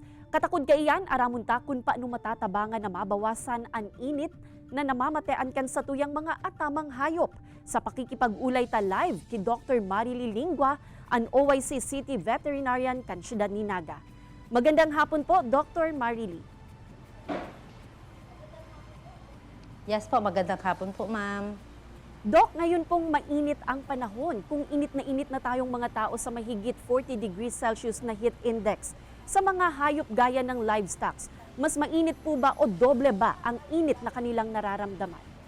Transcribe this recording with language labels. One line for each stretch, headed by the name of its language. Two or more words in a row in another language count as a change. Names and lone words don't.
Bikol: Katakod kaiyan aramon ta kun paano matatabangan na mabawasan an init na namamatean kan sa tuyang mga atamang hayop. Sa pakikipag-ulay ta live ki Dr. Marily Lingua, an OIC City Veterinarian kan Siyudad ni Naga.
Filipino: Magandang hapon po, Dr. Marily. Yes po, magandang hapon po, ma'am. Doc, ngayon pong mainit ang panahon. Kung init na tayong mga tao sa mahigit 40
English: degrees Celsius
Filipino: na
English: heat index,
Filipino: sa mga hayop gaya ng livestocks, mas mainit po ba o doble ba ang init na kanilang nararamdaman?